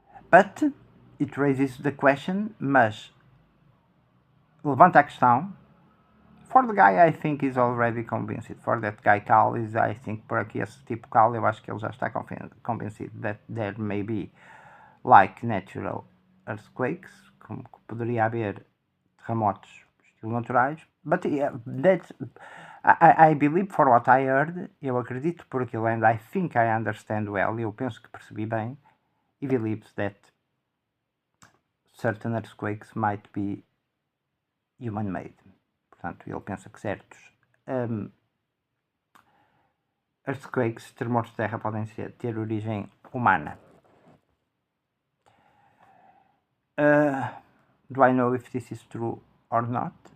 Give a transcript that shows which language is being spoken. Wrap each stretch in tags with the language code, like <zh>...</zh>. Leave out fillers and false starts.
<en>But it raises the question,</en> <pt>mas levanta a questão.</pt> <en>For the guy, I think is already convinced. For that guy, Cal, is, I think,</en> <pt>por aqui, esse tipo Cal, eu acho que ele já está convencido</pt> <en>that there may be like natural earthquakes,</en> <pt>como que poderia haver terremotos estilo naturais,</pt> <en>but yeah, I believe, for what I heard,</en> <pt>eu acredito por aquilo,</pt> <en>and I think I understand well,</en> <pt>eu penso que percebi bem,</pt> <en>he believes that certain earthquakes might be human-made.</en> <pt>Portanto, ele pensa que certos earthquakes, terremotos de terra, podem ter origem humana.</pt> <en>Do I know if this is true or not?</en>